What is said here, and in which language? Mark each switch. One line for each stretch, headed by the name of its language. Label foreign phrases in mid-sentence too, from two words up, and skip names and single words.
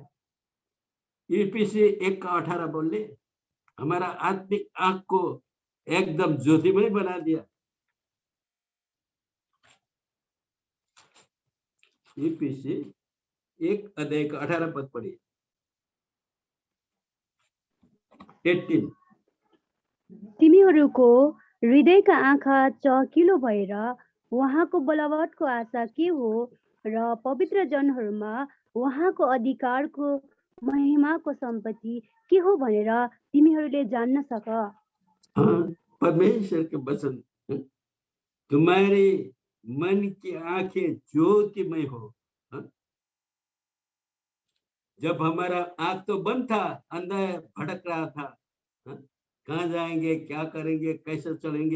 Hindi: ईपीसी 1:18 बोले, हमारा आत्मिक आंख को एकदम ज्योतिमय बना दिया। ईपीसी 1:18 पद पढ़िए, 18।
Nepali: तिमीहरूको हृदयका आँखा चहकिलो भएर उहाँको बोलावटको आशा के हो र पवित्र जनहरूमा उहाँको अधिकारको महिमाको सम्पत्ति के हो भनेर तिमीहरूले जान्न सक।
Hindi: हाँ, परमेश्वर के वचन, तुम्हारे मन की आंखें ज्योतिमय हो। जब हमारा आंख तो बंद था, अंधा भटक रहा था, कहाँ जाएंगे, क्या करेंगे, कैसे चलेंगे।